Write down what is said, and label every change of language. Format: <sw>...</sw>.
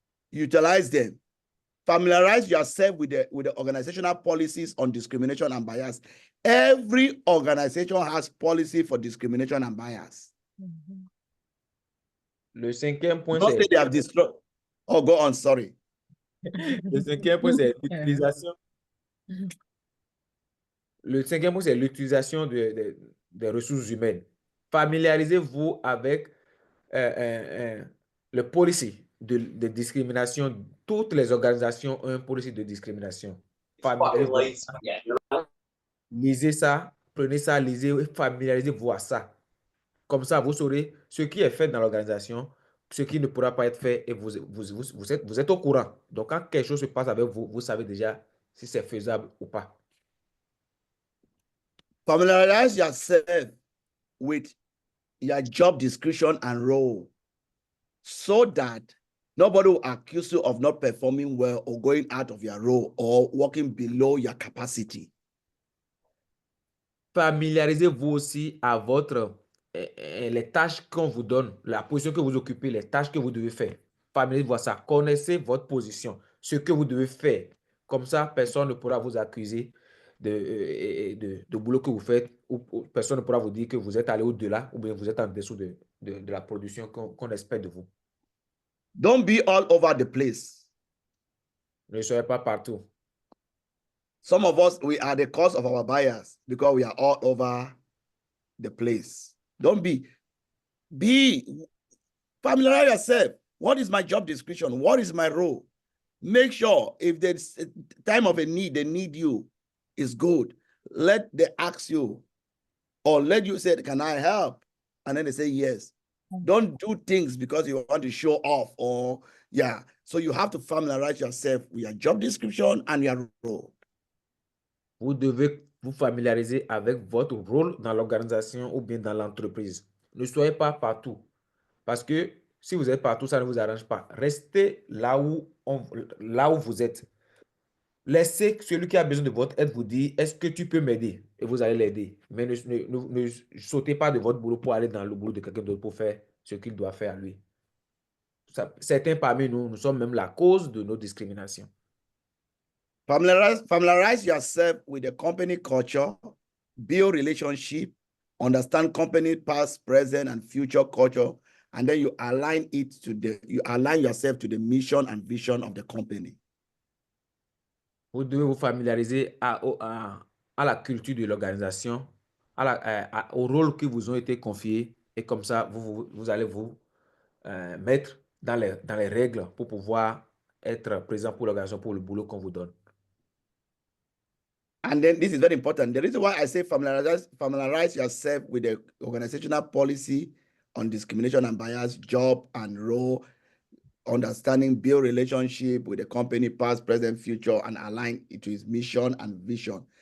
<en>Utilize them. Familiarize yourself with the organizational policies on discrimination and bias. Every organization has policy for discrimination and bias.</en> <fr>Le cinquième point,</fr> <en>Don't</en> <fr>c'est</fr> <en>say they have destroyed. Oh, go on, sorry.</en> <fr>le cinquième point, c'est l'utilisation. Le cinquième point, c'est l'utilisation des ressources humaines. Familiarisez-vous avec le policy de discrimination. Toutes les organisations ont un policy de discrimination. Lisez ça, prenez ça, lisez et familiarisez-vous à ça. Comme ça, vous saurez ce qui est fait dans l'organisation, ce qui ne pourra pas être fait et vous êtes au courant. Donc, quand quelque chose se passe avec vous, vous savez déjà si c'est faisable ou pas.</fr> <en>Familiarize yourself with your job description and role so that nobody will accuse you of not performing well or going out of your role or working below your capacity.</en> <fr>Familiarisez-vous aussi à les tâches qu'on vous donne, la position que vous occupez, les tâches que vous devez faire. Familiarisez-vous à ça. Connaissez votre position, ce que vous devez faire. Comme ça, personne ne pourra vous accuser de boulot que vous faites ou personne ne pourra vous dire que vous êtes allé au-delà ou bien vous êtes en dessous de la production qu'on espère de vous.</fr> <en>Don't be all over the place.</en> <fr>Ne soyez pas partout.</fr> <en>Some of us, we are the cause of our bias because we are all over the place. Don't be familiarize yourself. What is my job description? What is my role? Make sure if there's a time of a need, they need you, is good. Let them ask you or let you say, can I help? And then they say yes. Don't do things because you want to show off or So you have to familiarize yourself with your job description and your role.</en> <fr>Vous devez vous familiariser avec votre rôle dans l'organisation ou bien dans l'entreprise. Ne soyez pas partout. Parce que si vous êtes partout, ça ne vous arrange pas. Restez là où vous êtes. Laissez celui qui a besoin de votre aide vous dire, est-ce que tu peux m'aider? Et vous allez l'aider. Mais ne sautez pas de votre boulot pour aller dans le boulot de quelqu'un d'autre pour faire ce qu'il doit faire à lui. Certains parmi nous sommes même la cause de nos discriminations.</fr> <en>Familiarize yourself with the company culture, build relationship, understand company past, present, and future culture, and then you align yourself to the mission and vision of the company.</en> <fr>Vous devez vous familiariser à la culture de l'organisation, au rôle qui vous ont été confiés, et comme ça, vous allez vous mettre dans les règles pour pouvoir être présent pour l'organisation, pour le boulot qu'on vous donne.</fr> <en>And then this is very important. The reason why I say familiarize yourself with the organizational policy on discrimination and bias, job and role, understanding, build relationship with the company, past, present, future, and align it to its mission and vision.</en>